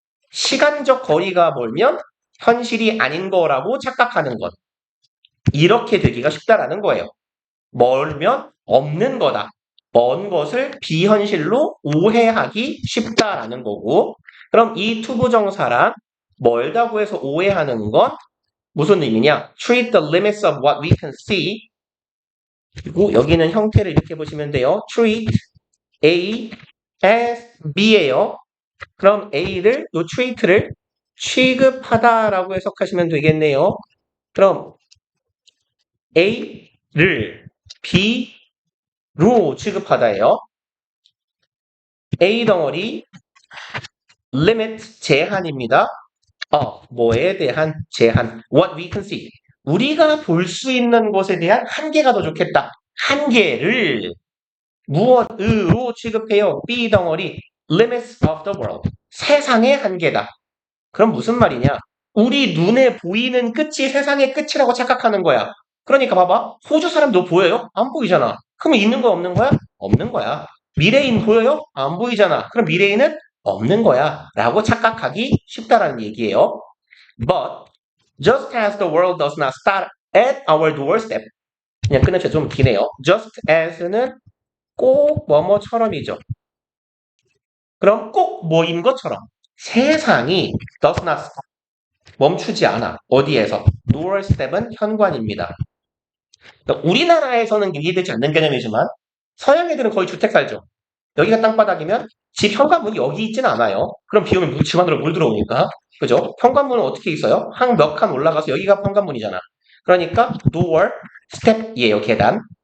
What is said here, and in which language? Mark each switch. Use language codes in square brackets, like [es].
[ko] 시간적 거리가 멀면 현실이 아닌 거라고 착각하는 것. 이렇게 되기가 쉽다라는 거예요. 멀면 없는 거다. 먼 것을 비현실로 오해하기 쉽다라는 거고, 그럼 이 투부정사랑 멀다고 해서 오해하는 건 무슨 의미냐? [en] Treat the limits of what we can see. [ko] 그리고 여기는 형태를 이렇게 보시면 돼요. [en] Treat A as B [ko] 예요. 그럼 A를, 요 treat를 취급하다라고 해석하시면 되겠네요. 그럼 A를 B로 취급하다예요. A 덩어리 limit 제한입니다. 뭐에 대한 제한. [en] What we can see. [ko] 우리가 볼 수 있는 것에 대한 한계가 더 좋겠다. 한계를 무엇으로 취급해요? B 덩어리 [en] limits of the world. [ko] 세상의 한계다. 그럼 무슨 말이냐? 우리 눈에 보이는 끝이 세상의 끝이라고 착각하는 거야. 그러니까 봐봐. 호주 사람도 보여요? 안 보이잖아. 그럼 있는 거야, 없는 거야? 없는 거야. 미래인 보여요? 안 보이잖아. 그럼 미래인은 없는 거야. 라고 착각하기 쉽다라는 얘기예요. [en] But just as the world does not start at our doorstep. [ko] 그냥 끊어져 좀 기네요. [en] Just as [ko] 는 꼭 뭐뭐처럼이죠. 그럼 꼭 뭐인 것처럼. 세상이 [en] does not stop. [ko] 멈추지 않아. 어디에서? doorstep은 현관입니다. 그러니까 우리나라에서는 이해되지 않는 개념이지만 서양 애들은 거의 주택 살죠. 여기가 땅바닥이면 집 현관문이 여기 있지는 않아요. 그럼 비 오면 집 안으로 물 들어오니까. 그죠? 현관문은 어떻게 있어요? 한 몇 칸 올라가서 여기가 현관문이잖아. 그러니까 door, step이에요. 계단.